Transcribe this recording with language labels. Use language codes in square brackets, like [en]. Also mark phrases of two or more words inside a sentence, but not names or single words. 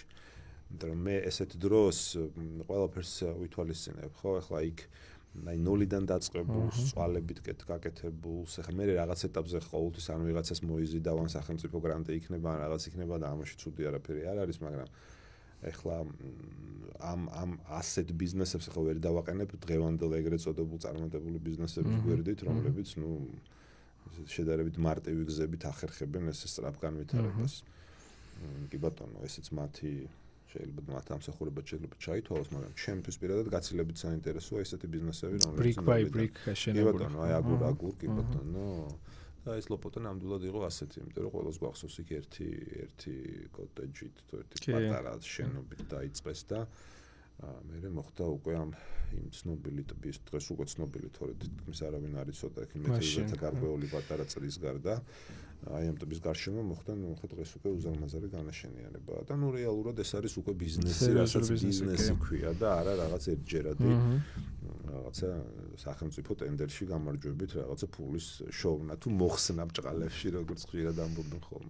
[ka] იმიტომ რომ მე ესეთ დროს ყველაფერს ვითვალისწინებ, ხო, ახლა იქ აი ნოლიდან დაწყებულს, წვალებით გაკეთებულს, ახლა მე რაღაც ეტაპზე ყოველთვის ან ვიღაცას მოიზიდავ, ან სახელმწიფო გრანტი იქნება, ან რაღაც იქნება და ამაში ცუდი არაფერი არ არის, მაგრამ ახლა ამ ასეთ ბიზნესებს ახლა ვერ დავაყენებ დღევანდელ ეგრეთ წოდებულ წარმატებული ბიზნესების გვერდით, რომლებიც ნუ შედარებით მარტივი გზებით ახერხებენ ეს სწრაფ განვითარებას. კი ბატონო, ესეც მათი შეიძლება მათ ამსახურებად შეიძლება ჩაითვალოს, მაგრამ ჩემთვის პირადად გაცილებით საინტერესოა ესეთი ბიზნესები, რომლებიც [en] brick by brick შენებული. [ka] აი აგურ კი ბატონო. და ეს ლოპოტა ნამდვილად იყო ასეთი, იმიტომ რომ ყველას გვახსოვს იქ ერთი კოტეჯით, ერთი პატარა შენობით დაიწყეს და მე მოხდა უკვე ამ იმ ცნობილი ტბის დღეს უკვე ცნობილი თორე თითქმის არავინ არ იცოდა იქ მეტელითა გარკვეული პატარა წლის გარდა აი ამ ტბის გარშემო მოხდა დღეს უკვე უზარმაზარი განაშენიანება და ნუ რეალურად ეს არის უკვე ბიზნესი, რასაც ბიზნესი ქვია და არა რაღაც ერთჯერადი რაღაცა სახელმწიფო ტენდერში გამარჯვებით რაღაცა ფულის შოვნა თუ მოხსნა ბჭყალებში როგორც ხშირად ამბობენ ხოლმე.